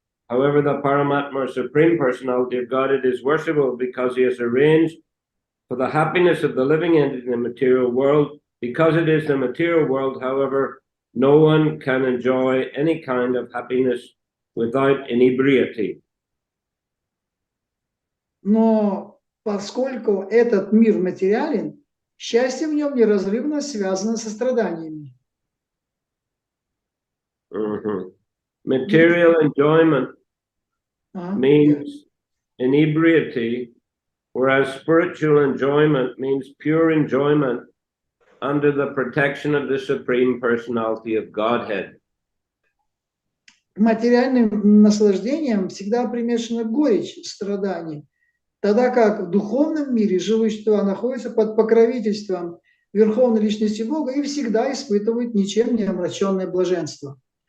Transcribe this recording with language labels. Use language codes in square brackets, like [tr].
[en] However, the Paramatma, Supreme Personality of Godhead, is worshipable because he has arranged for the happiness of the living entity in the material world. Because it is the material world, however, no one can enjoy any kind of happiness without inebriety. [ru] Но поскольку этот мир материален, счастье в нем неразрывно связано со страданиями. [en] Material enjoyment А, means inebriety, whereas spiritual enjoyment means pure enjoyment under the protection of the Supreme Personality of Godhead. [ru] Материальным наслаждением всегда примешана горечь страданий, тогда как в духовном мире живые существа находятся под покровительством Верховной Личности Бога и всегда испытывают ничем не омраченное блаженство.